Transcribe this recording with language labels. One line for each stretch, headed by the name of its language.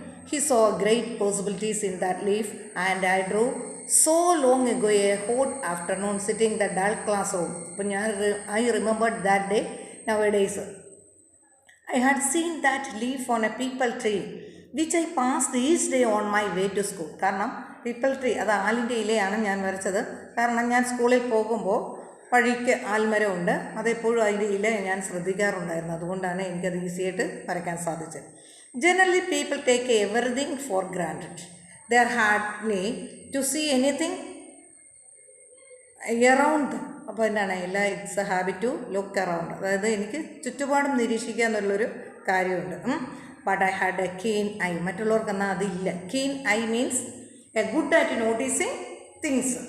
English: He saw great possibilities in that leaf, and I drew so long ago, a hot afternoon, sitting in the dull classroom. I remembered that day. Nowadays, I had seen that leaf on a peepal tree, which I passed each day on my way to school. Peepal tree, that's
Malayalam: ആലിൻ്റെ ഇലയാണ് ഞാൻ വരച്ചത്. കാരണം ഞാൻ സ്കൂളിൽ പോകുമ്പോൾ വഴിക്ക് ആൽമരമുണ്ട്, അതെപ്പോഴും അതിൻ്റെ ഇല ഞാൻ ശ്രദ്ധിക്കാറുണ്ടായിരുന്നു. അതുകൊണ്ടാണ് എനിക്കത് ഈസിയായിട്ട് വരയ്ക്കാൻ സാധിച്ചത്.
English: Generally, people take everything for granted. They are hardly to see anything around them.
Malayalam: അപ്പോൾ എന്താണ്
English: It's a habit to look around.
Malayalam: അതായത് എനിക്ക് ചുറ്റുപാടും നിരീക്ഷിക്കുക എന്നുള്ളൊരു കാര്യമുണ്ട്.
English: But I had a keen eye.
Malayalam: മറ്റുള്ളവർക്കെന്നാൽ അതില്ല.
English: Keen eye means a good at noticing things.